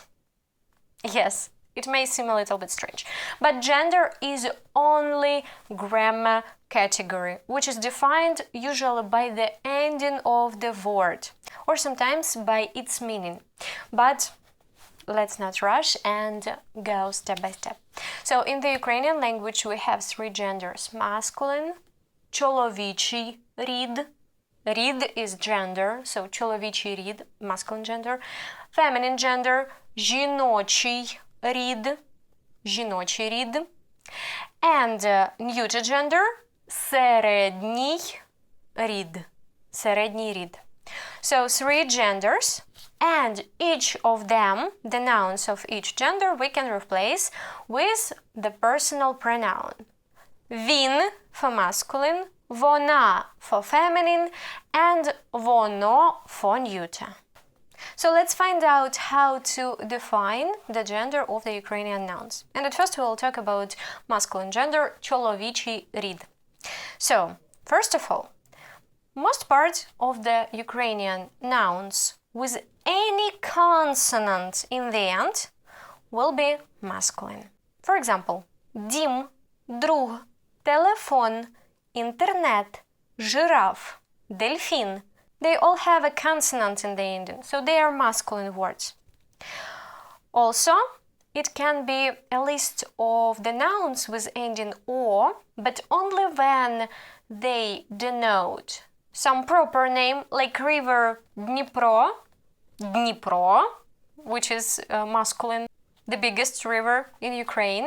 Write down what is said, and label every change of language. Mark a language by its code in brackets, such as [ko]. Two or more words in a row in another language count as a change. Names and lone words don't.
[en] Yes, it may seem a little bit strange, but gender is only grammar category, which is defined usually by the ending of the word, or sometimes by its meaning. But let's not rush and go step by step. So in the Ukrainian language we have 3 genders: masculine, [uk] чоловічий рід. [en] Рід is gender, so [uk] чоловічий рід, [en] masculine gender. Feminine gender, [uk] жіночий рід, жіночий рід. [en] And neuter gender, [uk] середній рід, середній рід. [en] So 3 genders. And each of them, the nouns of each gender, we can replace with the personal pronoun. Він for masculine, вона for feminine, and воно for neuter. So let's find out how to define the gender of the Ukrainian nouns. And at first we will talk about masculine gender, [uk] чоловічий рід. [en] So, first of all, most part of the Ukrainian nouns with any consonant in the end will be masculine. For example, [uk] дім, друг, телефон, інтернет, жираф, дельфін. [en] They all have a consonant in the ending, so they are masculine words. Also, it can be a list of the nouns with ending o, but only when they denote some proper name, like river Dnipro, Dnipro, which is masculine, the biggest river in Ukraine.